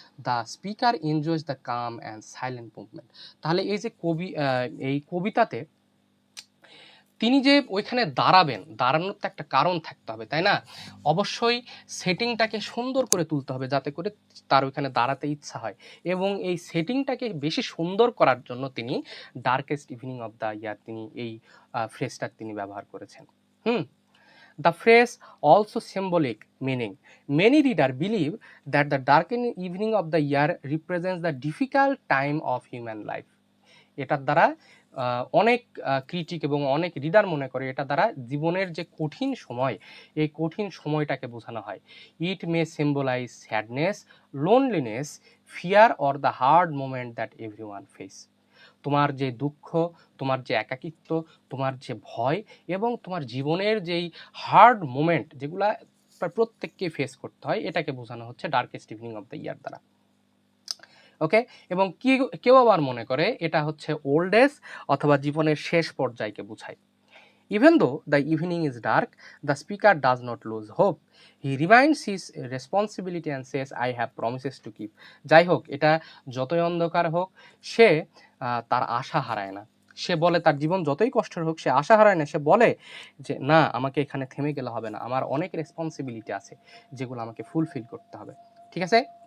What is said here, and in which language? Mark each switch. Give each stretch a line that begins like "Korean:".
English: The speaker enjoys the calm and silent movement.
Bangla: তাহলে এই যে এই কবিতাতে তিনি যে ওইখানে দাঁড়ানোর তো একটা কারণ থাকতে হবে, তাই না? অবশ্যই সেটিংটাকে সুন্দর করে তুলতে হবে যাতে করে তার ওইখানে দাঁড়াতে ইচ্ছা হয়, এবং এই সেটিংটাকে বেশি সুন্দর করার জন্য তিনি darkest evening of the year তিনি এই ফ্রেজটা তিনি ব্যবহার করেছেন।
English: The phrase also symbolic meaning. Many readers believe that the darkened evening of the year represents the difficult time of human life.
Bangla: এটার দ্বারা অনেক ক্রিটিক এবং অনেক রিডার মনে করে এটা দ্বারা জীবনের যে কঠিন সময়, এই কঠিন সময়টাকে বোঝানো হয়।
English: It may symbolise sadness, loneliness, fear or the hard moment that everyone face.
Bangla: তোমার যে দুঃখ, তোমার যে একাকিত্ব, তোমার যে ভয় এবং তোমার জীবনের যেই হার্ড মোমেন্ট যেগুলা প্রত্যেককে ফেস করতে হয়, এটাকে বোঝানো হচ্ছে darkest evening of the year দ্বারা। ওকে, এবং কেউ আবার মনে করে এটা হচ্ছে ওল্ড এজ অথবা জীবনের শেষ পর্যায়কে বোঝায়।
English: Even though the evening is dark, the speaker does not lose hope. He reminds his responsibility and says, I have promises to keep.
Bangla: যাই হোক, এটা যতই অন্ধকার হোক সে তার আশা হারায় না। সে বলে তার জীবন যতই কষ্টের হোক সে আশা হারায় না, সে বলে যে না, আমাকে এখানে থেমে গেলে হবে না, আমার অনেক রেসপন্সিবিলিটি আছে যেগুলো আমাকে ফুলফিল করতে হবে। ঠিক আছে?